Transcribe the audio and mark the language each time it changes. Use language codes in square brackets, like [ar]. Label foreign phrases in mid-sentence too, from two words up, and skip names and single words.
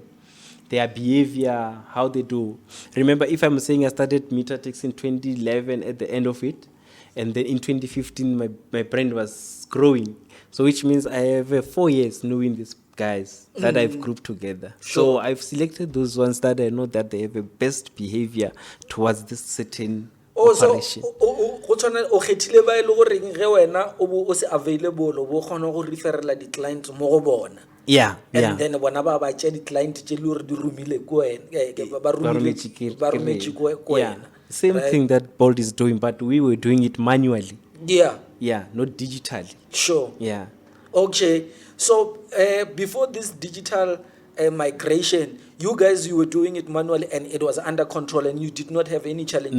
[en] Their behavior, how they do. Remember, if I'm saying I started meter tax in 2011 at the end of it, and then in 2015 my brand was growing. So which means I have 4 years knowing these guys that I've grouped together. Sure. So I've selected those ones that I know that they have a best behavior towards this certain operation. [nso] Go tshwana o kgethile ba ile go reng ge wena o se available o bo kgona go referela di clients mo go bona. [en] Yeah, [nso] And then bona ba ba tšea di client tše le gore di romile ko wena ba rometše ko [en] Yeah, [nso] wena. [en] same thing that Bolt is doing, but we were doing it manually. Yeah. Yeah, not digitally. Sure. Yeah. Okay. So before this digital migration, you were doing it manually and it was under control and you did not have any challenges.